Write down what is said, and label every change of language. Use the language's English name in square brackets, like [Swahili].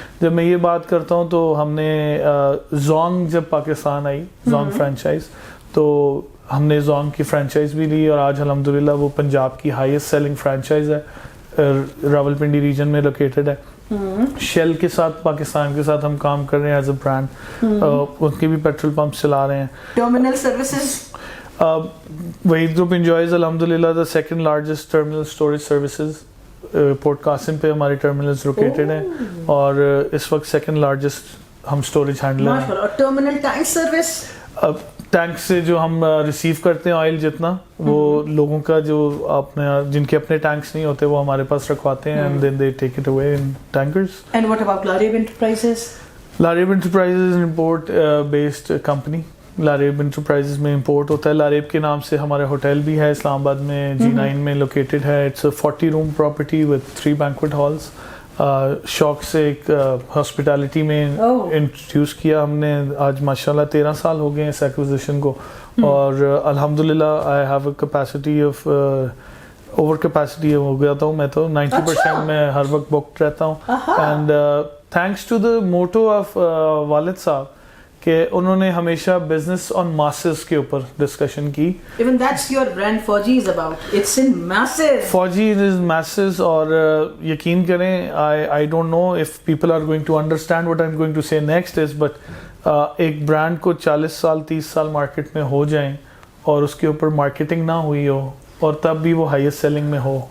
[Urdu] جب میں یہ بات کرتا ہوں تو ہم نے زونگ جب پاکستان آئی, زونگ فرینچائز, تو ہم نے زونگ کی فرینچائز بھی لی, اور آج الحمدللہ وہ پنجاب کی ہائیسٹ سیلنگ فرینچائز ہے, راولپنڈی ریجن میں لوکیٹڈ ہے. شیل کے ساتھ, پاکستان کے ساتھ ہم کام کر رہے ہیں ایز اے برانڈ. ان کے بھی پیٹرول پمپ چلا رہے ہیں. ٹرمینل سروسز, [English] Wahid group enjoys الحمدللہ the second largest terminal storage services. [Urdu] Port Qasim پہ ہمارے ٹرمینلز لوکیٹڈ ہیں, اور اس وقت سیکنڈ لارجسٹ ہم اسٹوریج ہینڈلر ہیں. اور ٹرمینل ٹینک سروس, ٹینک سے جو ہم ریسیو کرتے ہیں آئل جتنا, وہ لوگوں کا جو اپنے جن کے اپنے ٹینکس نہیں ہوتے وہ ہمارے پاس رکھواتے ہیں, [English] And then they take it away in tankers. And what about Laraib enterprises? [Urdu] Laraib enterprises import based company. Laraib enterprises میں امپورٹ ہوتا ہے. لاریب کے نام سے ہمارا ہوٹل بھی ہے اسلام آباد میں, G9 میں لوکیٹڈ ہے. [English] It's a 40 room property with 3 banquet halls. [Urdu] شوق سے ایک ہاسپٹیلٹی میں انٹروڈیوس کیا ہم نے. آج ماشاءاللہ 13 سال ہو گئے اس ایکوزیشن کو, اور الحمدللہ [English] I have a capacity of [Urdu] over capacity ہو گیا تھا میں تو 90% میں ہر وقت بکڈ رہتا ہوں. [English] and thanks to the motto of [Urdu] والد صاحب کہ انہوں نے ہمیشہ بزنس آن ماسز کے اوپر ڈسکشن کی. [English] Even that's your brand Fauji is about. It's in masses. Fauji is masses. [Urdu] اور یقین کریں [English] I don't know if people are going to understand what I'm going to say next is [Urdu] but ایک brand کو 40 سال 30 سال market میں ہو جائیں اور اس کے اوپر مارکیٹنگ نہ ہوئی ہو اور تب بھی وہ ہائیسٹ سیلنگ میں ہو